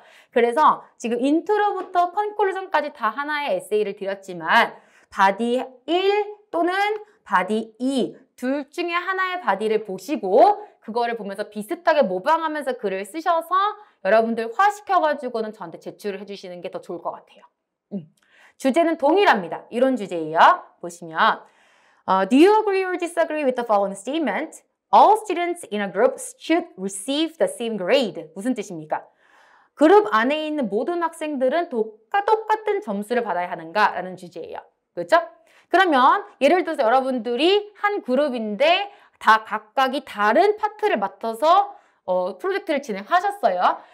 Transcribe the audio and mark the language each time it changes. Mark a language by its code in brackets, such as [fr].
[ko] 그래서 지금 인트로부터 컨클루전까지 다 하나의 에세이를 드렸지만 바디 1 또는 바디 2 둘 중에 하나의 바디를 보시고 그거를 보면서 비슷하게 모방하면서 글을 쓰셔서 여러분들 화시켜가지고는 저한테 제출을 해주시는 게 더 좋을 것 같아요. 주제는 동일합니다. 이런 주제예요. 보시면 [en] Do you agree or disagree with the following statement? All students in a group should receive the same grade. [ko] 무슨 뜻입니까? 그룹 안에 있는 모든 학생들은 똑같은 점수를 받아야 하는가? 라는 주제예요. 그렇죠? 그러면 예를 들어서 여러분들이 한 그룹인데 다 각각이 다른 파트를 맡아서 프로젝트를 진행하셨어요.